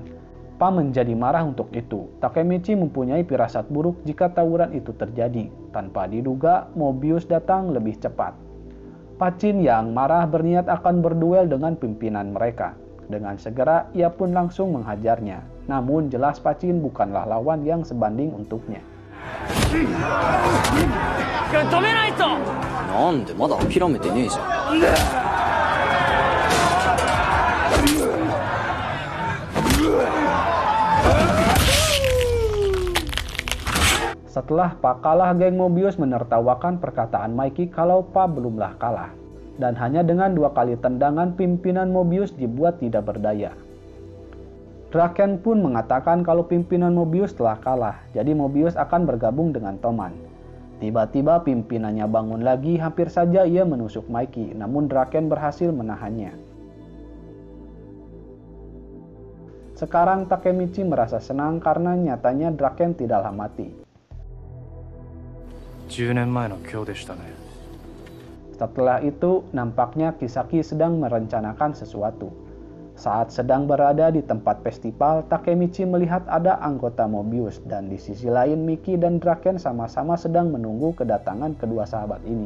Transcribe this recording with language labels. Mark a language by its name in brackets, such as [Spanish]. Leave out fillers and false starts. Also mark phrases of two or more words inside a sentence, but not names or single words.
[Indonesian] Pa menjadi marah untuk itu. Takemichi mempunyai firasat buruk jika tawuran itu terjadi. Tanpa diduga, Mobius datang lebih cepat. Pacin yang marah berniat akan berduel dengan pimpinan mereka. Dengan segera, ia pun langsung menghajarnya. Namun jelas Pacin bukanlah lawan yang sebanding untuknya. [Japanese] 止めないと。なんでまだ諦めてねえじゃん。 [Indonesian] Setelah Pa kalah, geng Mobius menertawakan perkataan Maiki kalau Pa belumlah kalah. Dan hanya dengan 2 kali tendangan pimpinan Mobius dibuat tidak berdaya. Draken pun mengatakan kalau pimpinan Mobius telah kalah, jadi Mobius akan bergabung dengan Toman. Tiba-tiba pimpinannya bangun lagi, hampir saja ia menusuk Maiki, namun Draken berhasil menahannya. Sekarang Takemichi merasa senang karena nyatanya Draken tidaklah mati. [Japanese] 10 年前の今日でしたね。 [Indonesian] Setelah itu, nampaknya Kisaki sedang merencanakan sesuatu. Saat sedang berada di tempat festival, Takemichi melihat ada anggota Mobius dan di sisi lain Miki dan Draken sama-sama sedang menunggu kedatangan kedua sahabat ini.